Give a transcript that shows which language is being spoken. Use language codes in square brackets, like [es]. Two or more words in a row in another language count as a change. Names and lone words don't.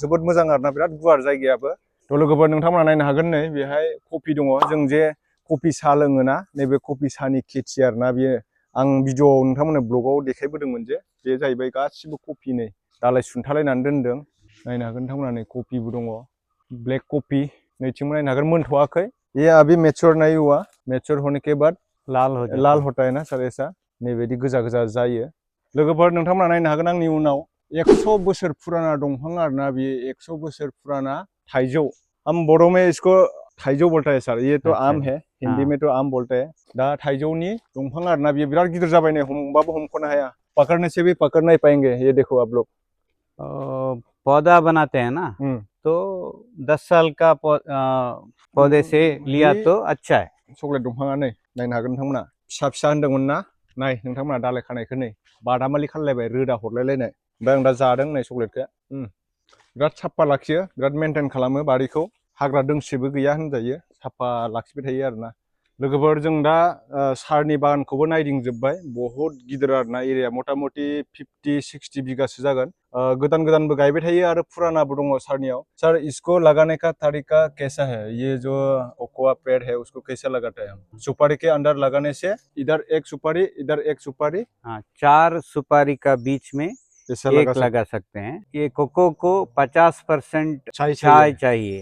[brx] जोबोद मोजां आरोना, बिराद गुवार जायगायाबो। थ' लोगोफोर नोंथांमोना नायनो हागोन नै बेहाय कफि दङ। जों जे कफि साहा लोङोना, नैबे कफि साहानि खेथि आरोना बेयो। आं भिडिअ'आव नोंथांमोननो ब्लगाव देखायबोदोंमोन जे बे जाहैबाय गासिबो कफि नै दालाय सुंथालायनानै दोनदों। नायनो हागोन नोंथांमोना नै कफिबो दङ, [en] black coffee. [brx] नैथिंबो नायनो हागोन, मोनथ'वाखै। [hi] ये अभी मैच्योर नहीं हुआ, मैच्योर होने के बाद लाल होता है ना सर ऐसा, [brx] नैबायदि गोजा गोजा जायो। लोगोफोर नोंथांमोना नायनो हागोन आंनि उनाव 100 बोसोर पुराना दंफां आरोना बेयो। 100 बोसोर पुराना थाइजौ। [hi] हम बोडो में इसको थाइजौ बोलता है सर। ये तो आम है, हिंदी में तो आम बोलते हैं। [brx] दा थाइजौनि दंफां आरोना बेयो, बिराद गिदिर जाबाय नै, हमबाबो हमख'नो हाया। [hi] पकड़ने से भी पकड़ नहीं पाएंगे। ये देखो आप लोग। पौधा बनाते हैं ना, तो 10 साल का पौधे से लिया तो अच्छा है। [brx] चकलेट दंफाङा नै नायनो हागोन नोंथांमोना। फिसा फिसा होनदोंमोन ना, नाय नोंथांमोना दालाय खानायखौ नै बादामालि खालायलायबाय, रोदा हरलायलायनाय। ओमफ्राय आं दा जादों नै चकलेटखौ। बिराद साफा लाखियो, बिराद मेनटेन खालामो बारिखौ। हाग्रा दोंसेबो गैया होनजायो, साफा लाखिबाय थायो आरोना। लोगोफोर जों दा सारनि बागानखौबो नायदिंजोब्बाय। बहुत गिदिर आरोना एरिया, मथा मथि 50-60 बिगासो जागोन। गोदान गोदानबो गायबाय थायो आरो पुरानाबो दङ सारनियाव। [hi] सर इसको लगाने का तरीका कैसा है? ये जो कोकोआ पेड़ है उसको कैसे लगाते हैं हम? सुपारी के अंदर लगाने से इधर एक सुपारी, इधर एक सुपारी। हाँ, 4 सुपारी का बीच में एक लगा सकते हैं। ये कोको को 50% चाय चाहिए।